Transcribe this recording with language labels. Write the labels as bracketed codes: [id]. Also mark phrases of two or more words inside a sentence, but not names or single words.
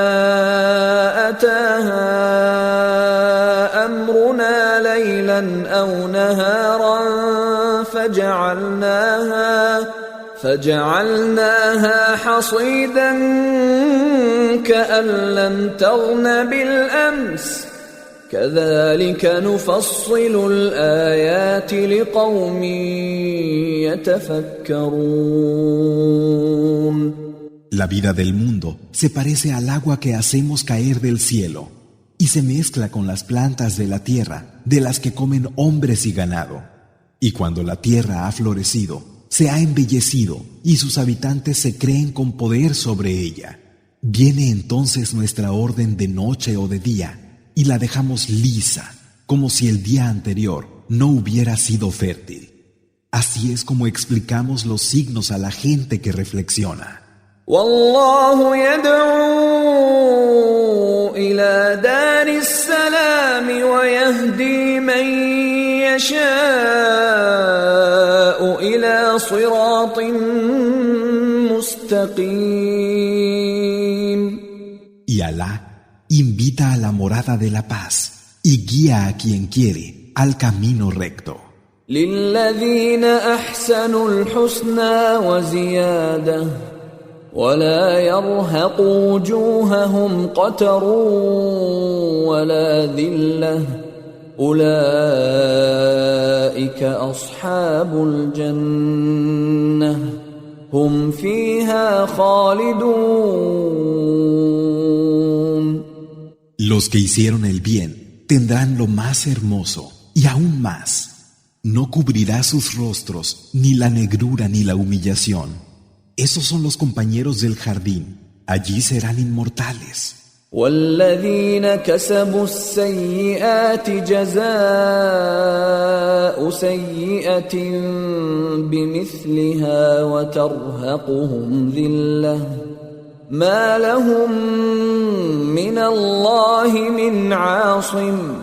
[ar] أتاها أمرنا ليلا أو نهارا فجعلناها حصيدا كأن لم تغن بالأمس كذلك نفصل الآيات لقوم يتفكرون. [es] La vida del mundo se parece al agua que hacemos caer del cielo y se mezcla con las plantas de la tierra de las que comen hombres y ganado. Y cuando la tierra ha florecido, se ha embellecido y sus habitantes se creen con poder sobre ella, viene entonces nuestra orden de noche o de día y la dejamos lisa, como si el día anterior no hubiera sido fértil. Así es como explicamos los signos a la gente que reflexiona. [ar] والله يدعو إلى دار السلام ويهدي من يشاء إلى صراط مستقيم. [es] Y Alá invita a la morada de la paz y guía a quien quiere al camino recto. [ar] للذين أحسنوا الحسنى وزيادة ولا يرهق وجوههم قتر ولا ذلة أولئك أصحاب الجنة هم فيها خالدون. [es] Los que hicieron el bien tendrán lo más hermoso y aún más. No cubrirá sus rostros ni la negrura ni la humillación. Esos son los compañeros del jardín. Allí serán inmortales. [ar] والذين كسبوا السيئات جزاء سيئة بمثلها وترهقهم ذلة ما لهم من الله من عاصم